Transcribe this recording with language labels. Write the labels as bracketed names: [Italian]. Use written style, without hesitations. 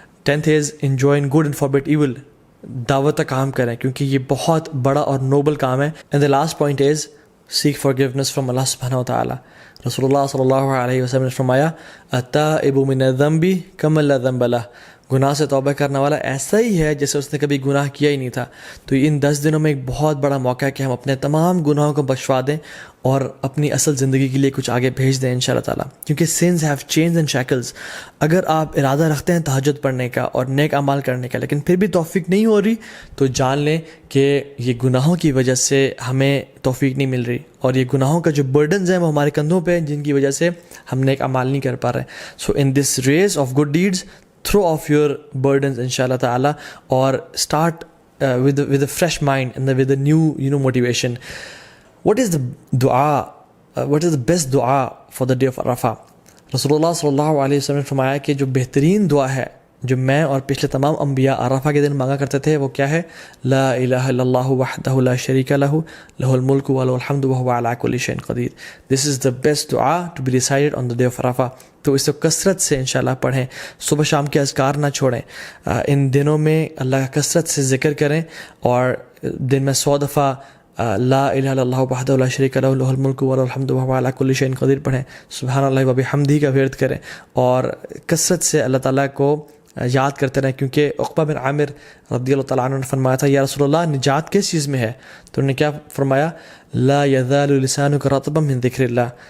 [English] 10th is enjoin good and forbid evil. [Urdu] دعوت کا کام کریں کیونکہ یہ بہت بڑا اور نوبل کام ہے. [English] and the last point is seek forgiveness from Allah subhanahu wa ta'ala. [Urdu] رسول اللہ صلی اللہ علیہ وسلم نے فرمایا [Arabic] التائب من الذنب کمن لا ذنب لہ. [Urdu] گناہ سے توبہ کرنے والا ایسا ہی ہے جیسے اس نے کبھی گناہ کیا ہی نہیں تھا. تو ان 10 دنوں میں ایک بہت بڑا موقع ہے کہ ہم اپنے تمام گناہوں کو بخشوا دیں اور اپنی اصل زندگی کے لیے کچھ آگے بھیج دیں انشاءاللہ تعالیٰ, کیونکہ [English] sins have chains and shackles. [Urdu] اگر آپ ارادہ رکھتے ہیں تہجد پڑھنے کا اور نیک اعمال کرنے کا, لیکن پھر بھی توفیق نہیں ہو رہی, تو جان لیں کہ یہ گناہوں کی وجہ سے ہمیں توفیق نہیں مل رہی, اور یہ گناہوں کا جو برڈنز ہیں وہ ہمارے کندھوں پہ ہیں جن کی وجہ سے ہم نیک اعمال نہیں کر پا رہے. [English] So in this race of good deeds throw off your burdens inshallah ta'ala, or start with a fresh mind and with a new motivation. What is the dua, what is the best dua for the day of Arafah? [Urdu] Rasulullah sallallahu alaihi wasallam نے فرمایا کہ جو بہترین دعا ہے جو میں اور پچھلے تمام انبیاء عرفہ کے دن مانگا کرتے تھے وہ کیا ہے, [Arabic] لا الہ الا اللہ وحدہ لا شریک لہ لہ الملک ولہ الحمد وہو علی کل شیء قدیر. [English] This is the best dua to be recited on the day of Arafah. [Urdu] تو اس کو کثرت سے انشاءاللہ پڑھیں, صبح شام کے اذکار نہ چھوڑیں. ان دنوں میں اللہ کا کثرت سے ذکر کریں, اور دن میں 100 دفعہ [Arabic] لا الہ الا اللہ وحدہ لا شریک لہ لہ الملک ولہ الحمد وہو علی کل شیء قدیر [Urdu] پڑھیں. سبحان اللہ و بحمدہ کا ورد کریں, اور کثرت سے اللہ تعالیٰ کو یاد کرتے رہیں, کیونکہ عقبہ بن عامر رضی اللہ تعالیٰ عنہ نے فرمایا تھا یا رسول اللہ نجات کس چیز میں ہے, تو انہوں نے کیا فرمایا, [Arabic] لا یزال لسانک رطبا من ذکر اللہ.